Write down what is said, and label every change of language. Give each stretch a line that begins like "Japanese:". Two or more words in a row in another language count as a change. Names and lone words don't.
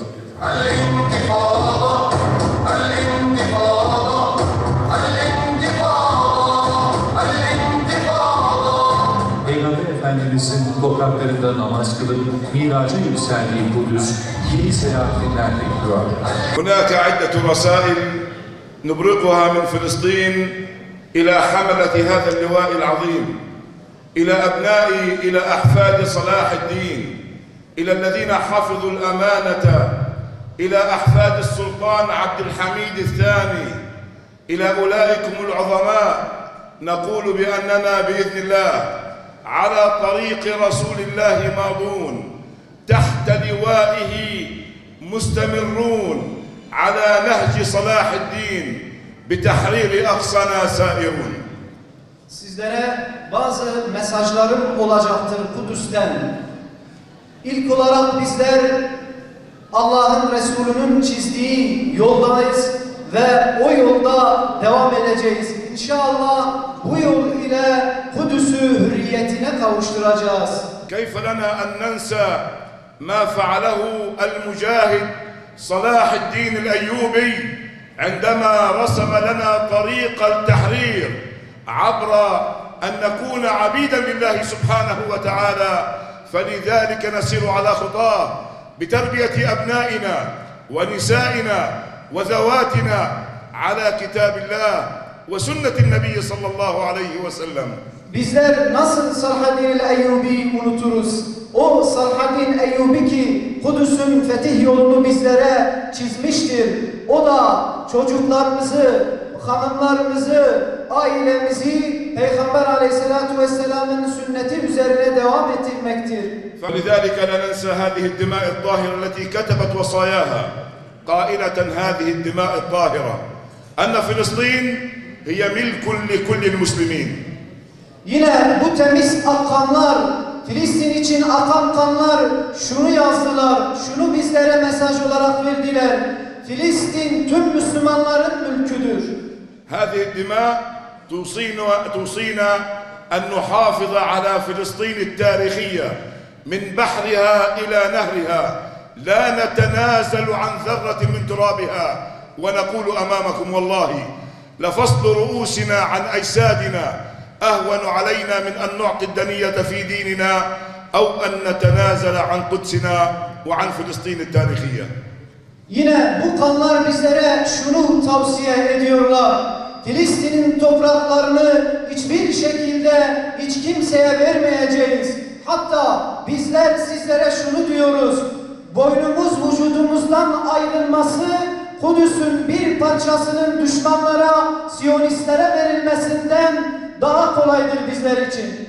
Turkish: Peygamber Efendimiz'in topraklarında namaz kılıp miraca yükseldiği Kudüs yeni selahatler bekliyor.
Arabic: هناك عدة رسائل نبرقها من فلسطين إلى حملة هذا اللواء العظيم إلى أبنائي إلى أحفاد صلاح الدين إلى الذين حفظوا الأمانة إلى أحفاد السلطان عبد الحميد الثاني إلى أولئكم العظماء نقول بأننا بإذن الله على طريق رسول الله ماضون تحت لوائه مستمرون على نهج صلاح الدين بتحرير أقصانا سائرون.
Turkish: Sizlere bazı mesajlarım olacaktır Kudüs'ten. İlk olarak bizler Allah'ın Resulü'nün çizdiği yoldayız ve o yolda devam edeceğiz. İnşallah bu yol ile Kudüs'ü hürriyetine kavuşturacağız.
Arabic: كيف لنا أن ننسى ما فعله المجاهد صلاح الدين الأيوبي عندما رسم لنا طريق التحرير عبر أن نكون عبيدا لله سبحانه وتعالى فلذلك نسير على خطاه بتربية أبنائنا ونسائنا وذواتنا على كتاب الله وسنة النبي صلى الله عليه وسلم.
Turkish: Bizler nasıl Salahaddin Eyyubi'yi unuturuz? O Salahaddin Eyyubi ki Kudüs'ün fetih yolunu bizlere çizmiştir. O da çocuklarımızı, hanımlarımızı, ailemizi Peygamber Aleyhisselatü Vesselam'ın sünneti üzerine devam ettirmektir.
Arabic: فلذلك لا ننسى هذه الدماء الطاهرة التي كتبت وصاياها قائلة هذه الدماء الطاهرة أن فلسطين هي ملك لكل المسلمين.
Turkish: Yine bu temiz akanlar, Filistin için akan kanlar şunu yazdılar, şunu bizlere mesaj olarak verdiler. Filistin tüm Müslümanların mülküdür.
Arabic: هذه الدماء توصينا أن نحافظ على فلسطين التاريخية من بحرها إلى نهرها، لا نتنازل عن ذرة من ترابها، ونقول أمامكم والله لفصل رؤوسنا عن أجسادنا أهون علينا من أن نعطي الدنية في ديننا أو أن نتنازل عن قدسنا وعن فلسطين التاريخية.
Turkish: Yine bu kanlar bizlere şunu tavsiye ediyorlar. Filistin'in topraklarını hiçbir şekilde hiç kimseye vermeyeceğiz. Hatta bizler sizlere şunu diyoruz. Boynumuz vücudumuzdan ayrılması, Kudüs'ün bir parçasının düşmanlara, Siyonistlere verilmesinden daha kolaydır bizler için.